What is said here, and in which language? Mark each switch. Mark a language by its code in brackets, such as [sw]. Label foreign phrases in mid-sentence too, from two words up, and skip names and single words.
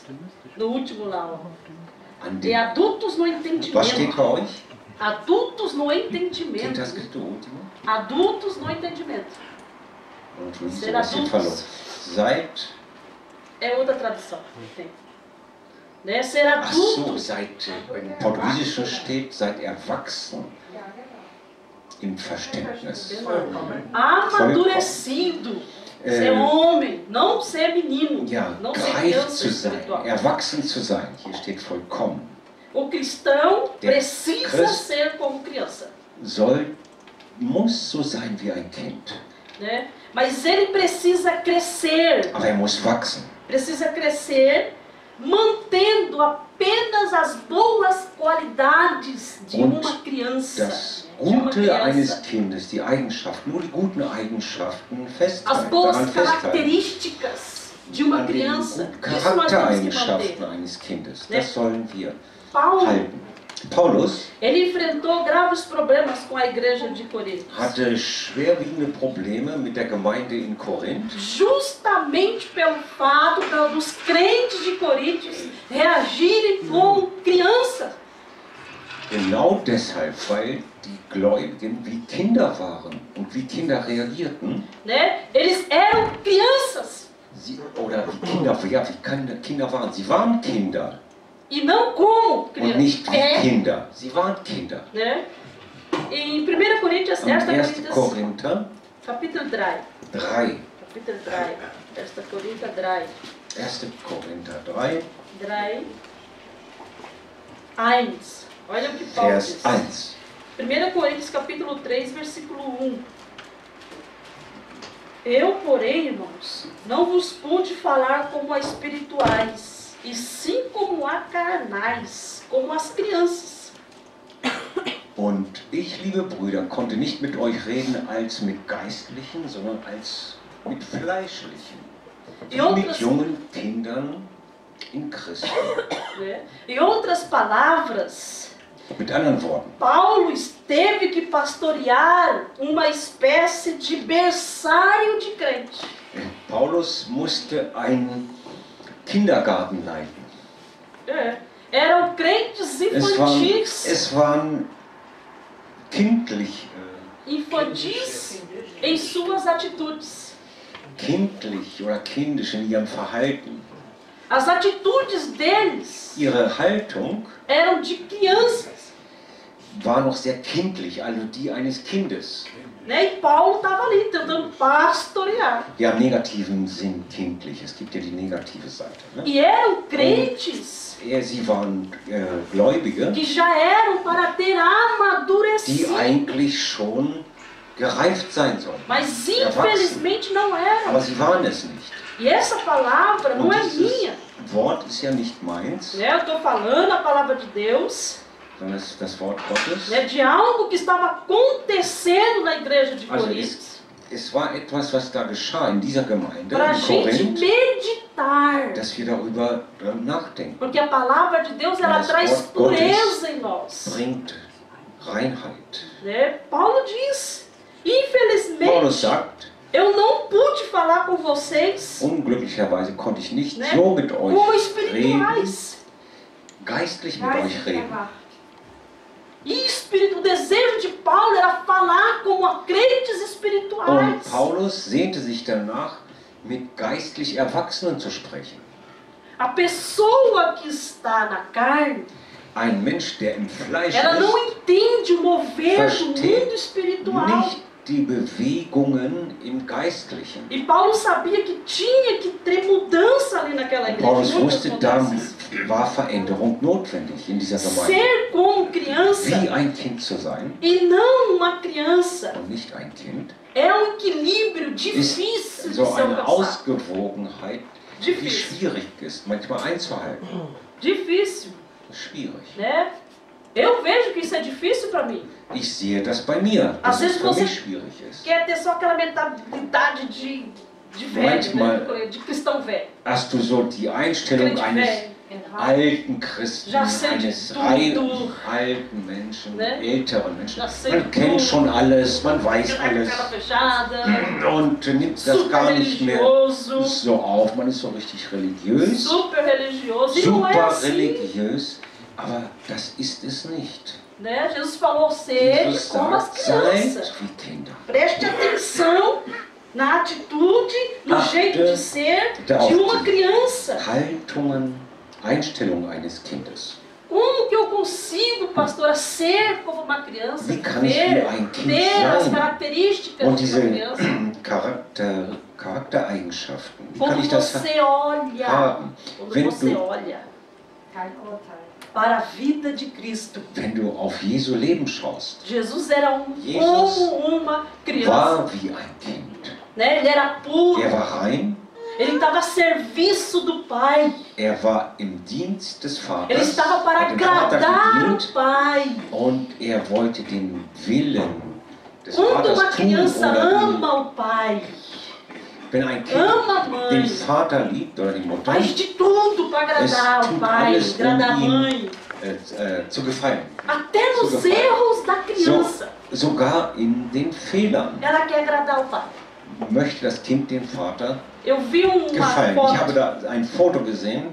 [pt] No último lá, ó. [de] An [pt] E [de] den, [pt] adultos no [de] was steht [pt] entendimento. [de] bei euch? [pt] Adultos no [de] Kennt [pt] entendimento. [de] das Skriptur Ultimo? [pt] Adultos no entendimento. [de] Und Luis, [pt] Ser [de] was steht [pt] adultos. [de] verloren? Seid, [pt] É outra tradução. Tem. Né? Ser [de] ach so, [pt] adulto. [de] seid, im Portugiesischen steht, seid erwachsen im Verständnis. [pt] Amadurecido. Ser homem, não ser menino. [de] Ja, [pt] Não ser [de] reif [pt] criança [de] zu sein, [pt] espiritual. [de] erwachsen zu sein, hier steht vollkommen, [pt] O cristão [de] Der [pt] precisa [de] Christ- [pt] ser como criança. [de] muss so sein wie ein Kind. [pt] Né? Mas ele precisa crescer. [de] Aber muss wachsen. [pt] Precisa crescer mantendo apenas as boas qualidades de [de] Und [pt] uma criança. [de] Das [pt] De uma [de] Gute eines [pt] criança. [de] Kindes, die Eigenschaften, nur die guten Eigenschaften [pt] As [de] festhalten, [pt] boas [de] daran festhalten. [pt] características de uma [de] An den [pt] criança. [de] guten [pt] Isso nós temos que [de] Charaktereigenschaften [pt] manter. [de] eines Kindes, [pt] Ne? [de] das sollen wir [pt] Paulo, [de] halten. Paulus [pt] ele enfrentou graves problemas com a igreja de Corinto. [de] hatte schwerwiegende Probleme mit der Gemeinde in Korinth, [pt] Justamente pelo fato dos crentes de Corinto reagirem como crianças. [de] genau deshalb, weil die Gläubigen wie Kinder waren und wie Kinder reagierten, [pt] Né? Eles eram crianças [de] oder wie Kinder, ja, wie Kinder waren. Sie waren Kinder [pt] e não como [de] und [pt] crianças. [de] nicht wie Kinder. Sie waren Kinder. [pt] Né? Em 1 Coríntios, [de] Am 1. [pt] Coríntios, [de] Korinther [pt] capítulo 3. 3. Capítulo 3. 1 Coríntios 3. [de] 1. Korinther 3, 3. 1. [pt] Olha o que Paulo [de] Vers [pt] diz. 1. 1 Coríntios capítulo 3, versículo 1. Eu, porém, irmãos, não vos pude falar como a espirituais, e sim como a carnais, como as crianças. [de] Und ich, liebe Brüder, konnte nicht mit euch reden als mit Geistlichen, sondern als mit Fleischlichen. Wie mit jungen Kindern in Christus. [pt] Né? Em outras palavras, [de] Mit anderen Worten, [pt] Paulo teve que pastorear uma espécie de berçário de crente. [de] Paulus musste einen Kindergarten leiten. [pt] Eram crentes infantis, [de] Es waren kindlich, [pt] infantis em suas atitudes. [de] kindlich oder kindisch in ihrem Verhalten. [pt] As atitudes deles [de] Ihre Haltung [pt] eram de crianças. [de] war noch sehr kindlich, also die eines Kindes. [pt] Né? E Paulo estava ali tentando pastorear. [de] Ja, im negativen Sinn kindlich. Es gibt ja die negative Seite. Ne? [pt] E eram crentes [de] Sie waren Gläubige, [pt] que já eram para ter [de] die [pt] amadurecido. [de] eigentlich schon gereift sein sollen. [pt] Mas [de] erwachsen. [pt] infelizmente não eram. [de] Aber sie waren es nicht. [pt] E essa palavra não [de] Und [pt] é [de] dieses [pt] minha. [de] Wort ist ja nicht meins, [pt] Né? Eu estou falando a palavra de Deus, [de] sondern es ist das Wort Gottes. [pt] né? De algo que estava acontecendo na igreja de [de] Also [pt] Corinto. [de] es war etwas, was da geschah in dieser Gemeinde, [pt] Para a [de] in [pt] gente [de] Korinth, [pt] meditar. [de] dass wir darüber nachdenken. [pt] Porque a palavra de Deus, ela [de] Das [pt] traz [de] Wort [pt] pureza em nós. [de] Bringt Reinheit. [pt] Né? Paulo diz, [de] Paulus [pt] infelizmente, [de] sagt, [pt] eu não pude falar com vocês, [de] unglücklicherweise konnte ich nicht [pt] né, [de] so mit [pt] como [de] euch reden, [pt] espirituais. [de] geistlich mit euch reden. [pt] E o desejo de Paulo era falar como a crentes espirituais. [de] Und Paulus sehnte sich danach, mit geistlich Erwachsenen zu sprechen. [pt] A pessoa que está na carne, [de] Ein Mensch, der im Fleisch [pt] ela não [de] ist, [pt] entende o mover do [de] versteht [pt] mundo espiritual. [de] nicht die Bewegungen im Geistlichen. [pt] E Paulo sabia que tinha que ter mudança ali naquela igreja. [de] Paulus [pt] muitas [de] wusste, da [pt] mudanças. [de] war Veränderung notwendig in dieser Gemeinde. [pt] Ser como criança [de] Wie ein Kind zu sein [pt] e não uma criança [de] und nicht ein Kind, [pt] é um equilíbrio [de] ist [pt] difícil de [de] so [pt] se [de] eine [pt] alcançar. [de] Ausgewogenheit, die [pt] Difícil. [de] schwierig ist, manchmal einzuhalten. [pt] Difícil, [de] Schwierig. [pt] né? Eu vejo que isso é difícil para mim. [de] Ich sehe das bei mir, dass [pt] Às [de] es [pt] vezes [de] für [pt] você [de] mich schwierig ist. [pt] quer ter só aquela mentalidade de velho, né? De cristão velho. [de] Hast du so die Einstellung [pt] Crente [de] eines [pt] velho. [de] alten Christen, [pt] Já sei de [de] eines [pt] tudo. [de] alten Menschen, Ne? älteren Menschen. [pt] Já sei [de] Man [pt] de [de] kennt [pt] tudo. [de] schon alles, man weiß [pt] Fica com a [de] alles [pt] cara fechada, [de] und nimmt das [pt] super [de] gar nicht mehr [pt] religioso, [de] so auf. Man ist so richtig religiös, [pt] super religioso. E não é super assim. [de] religiös, aber das ist es nicht. [pt] Né? Jesus falou, sede [de] Jesus [pt] como as [de] sagt, seid [pt] crianças. [de] wie Kinder. [pt] Preste atenção na atitude, no [de] Achte [pt] jeito de ser [de] auf [pt] de uma [de] die [pt] criança. [de] Haltungen, Einstellung eines Kindes. [pt] Como que eu consigo, pastora, ser como uma criança? [de] Wie kann ich [pt] Ver, [de] wie ein Kind [pt] ter as [de] sein? [pt] características [de] Und [pt] de [de] diese [pt] uma criança. [de] Charaktereigenschaften, wie kann [pt] Quando [de] ich das [pt] você olha, [de] haben? [pt] quando [de] Wenn [pt] você [de] du, [pt] olha para a vida de Cristo. [de] wenn du auf Jesu Leben schaust, [pt] Jesus era [de] Jesus [pt] como uma criança. [de] war wie ein Kind. [pt] Né? Ele era puro. [de] Er war rein, [pt] Ele estava a serviço do Pai. [de] er war im Dienst des [pt] Ele [de] Vaters, [pt] estava para [de] hat dem Vater [pt] agradar o [de] gedient [pt] Pai. [de] und er wollte den Willen des [pt] Quando uma [de] Vaters tun [pt] criança [de] oder ihn. [pt] ama o Pai, [de] Wenn ein Kind [pt] ama a [de] den [pt] mãe, [de] Vater liebt oder die Mutter, [pt] faz de tudo para agradar [de] Es [pt] o [de] tut [pt] Pai, [de] alles, [pt] agradar a [de] ihm [pt] mãe. [de] zu gefallen. [pt] Até nos [de] Zu gefallen. [pt] erros da criança, [de] Sogar in den Fehlern [pt] ela quer agradar o Pai. [de] möchte das Kind dem Vater [pt] Eu vi uma [de] gefallen. Ich habe [pt] foto [de] da ein Foto gesehen